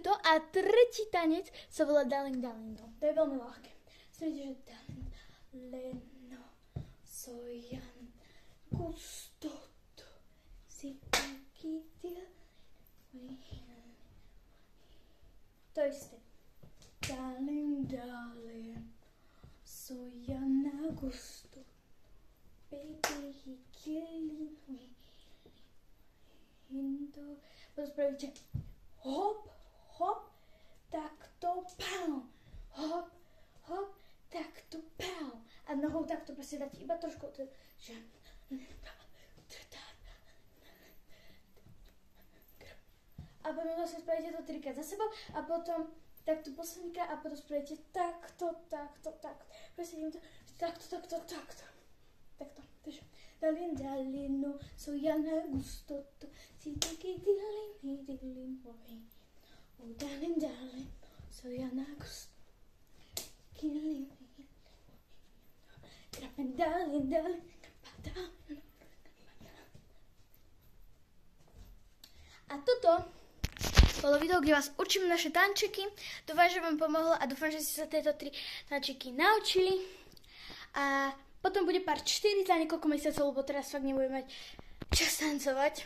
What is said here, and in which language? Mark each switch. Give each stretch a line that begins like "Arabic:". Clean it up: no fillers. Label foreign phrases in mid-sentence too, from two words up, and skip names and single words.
Slovak: A tretí tanec sa volá Darling, Darling, no. To je veľmi ľahké. Sledujte, že Darling, Leno, Sojan, Gustoto, si kytil. To isté.
English: Darling, darling, Sojan, Gusto, baby, he killing me.
Slovak: Potom spravíte hop, hop, takto, pow, hop, hop, takto, pow. A nohou takto proste dáte iba trošku, že... A potom zase spravíte to 3-krát za sebou a potom takto poslednýkrát a potom spravíte takto, takto, takto. Proste idem to takto, takto, takto. Takto, takže
English: Darling, darling,
Slovak: no, so ja na gusto to, si taký dilling,
English: boy. Oh, darling, darling, so ja na gusto, killing me. Darling, darling, darling.
Slovak: A toto bolo video, kde vás učím naše tančeky. Dúfam, že vám pomohlo a dúfam, že ste sa tieto 3 tančeky naučili. A potom bude part 4 za niekoľko mesiacov, lebo teraz fakt nebudem mať čas tancovať.